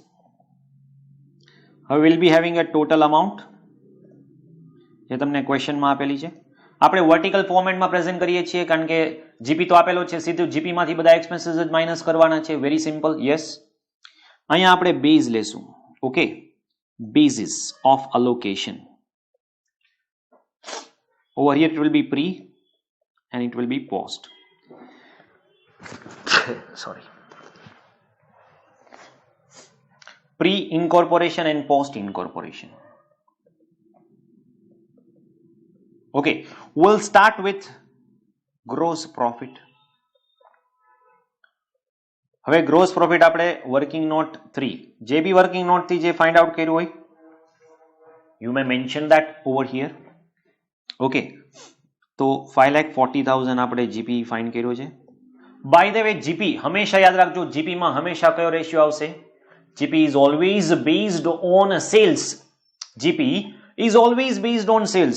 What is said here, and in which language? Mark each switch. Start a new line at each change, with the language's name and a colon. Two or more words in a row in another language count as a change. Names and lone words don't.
English: હવે will be having a total amount
Gujarati: જે તમને ક્વેશ્ચનમાં આપેલી છે. આપણે
English: vertical formatમાં
Gujarati: પ્રેઝન્ટ કરીએ છીએ કારણ કે જીપી તો આપેલો છે, સીધું જીપી માંથી બધા એક્સપેન્સીસ જ માઇનસ કરવાના છે.
English: very simple. yes,
Gujarati: અહીંયા આપણે બેઝ લેશું. ઓકે,
English: basis of allocation. Over here it will be pre and it will be post. Sorry. Pre-incorporation and post-incorporation. Okay, we'll start with gross profit.
Gujarati: હવે ગ્રોસ પ્રોફિટ આપણે
English: working note 3
Gujarati: જે
English: B working note
Gujarati: થી જે
English: find out
Gujarati: કર્યું હોય,
English: you may mention that over here.
Gujarati: ઓકે, તો 5,40,000 આપણે જીપી ફાઇન્ડ કર્યો છે.
English: by the way,
Gujarati: જીપી હંમેશા યાદ રાખજો, જીપી માં હંમેશા કયો રેશિયો આવશે?
English: GP is always based on sales. GP is always based on sales.